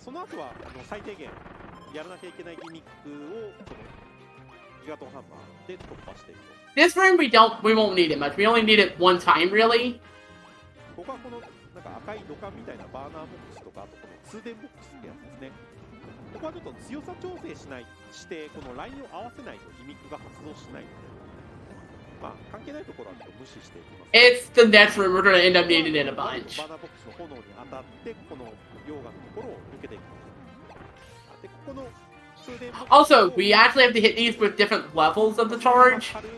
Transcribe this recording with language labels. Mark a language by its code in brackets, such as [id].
[ja] その後は最低限やらなきゃいけないギミックをこのギガトンハンマーで突破していくと。 [en] This room we won't need it much. We only need it one time, really. [ja] ここはこのなんか赤い土管みたいなバーナーボックスとか、あとこの通電ボックスってやつですね。ここはちょっと強さ調整してこのラインを合わせないとギミックが発動しないので、まあ関係ないところはちょっと無視していきます。 [en] It's the next room we're gonna end up needing it a bunch. [ja] バーナーボックスの炎に当たってこの溶岩のところを抜けていきます。でここの [en] Also, we actually have to hit these with different levels of the charge.